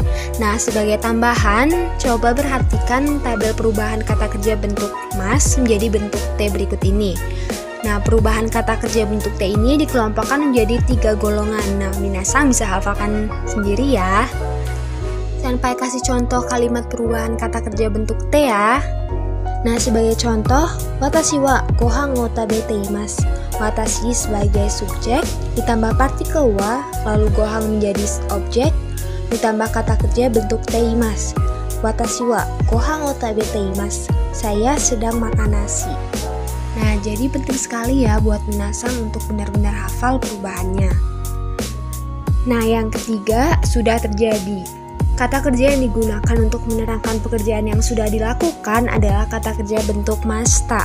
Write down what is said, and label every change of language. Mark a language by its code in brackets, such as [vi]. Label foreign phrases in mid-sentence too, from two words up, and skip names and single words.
[id] Nah, sebagai tambahan, coba perhatikan tabel perubahan kata kerja bentuk mas menjadi bentuk T berikut ini. Nah, perubahan kata kerja bentuk T ini dikelompokkan menjadi 3 golongan. Nah, minasang bisa hafalkan sendiri ya. Senpai kasih contoh kalimat perubahan kata kerja bentuk T ya. Nah, sebagai contoh, [ja] 私はご飯を食べています. [id] Watashi sebagai subjek, ditambah partikel wa, lalu gohan menjadi objek, ditambah kata kerja bentuk T imasu. [ja] 私はご飯を食べています. [id] Saya sedang makan nasi. Nah, jadi penting sekali ya buat minasang untuk benar-benar hafal perubahannya. Nah, yang ketiga, sudah terjadi. Kata kerja yang digunakan untuk menerangkan pekerjaan yang sudah dilakukan adalah kata kerja bentuk masta.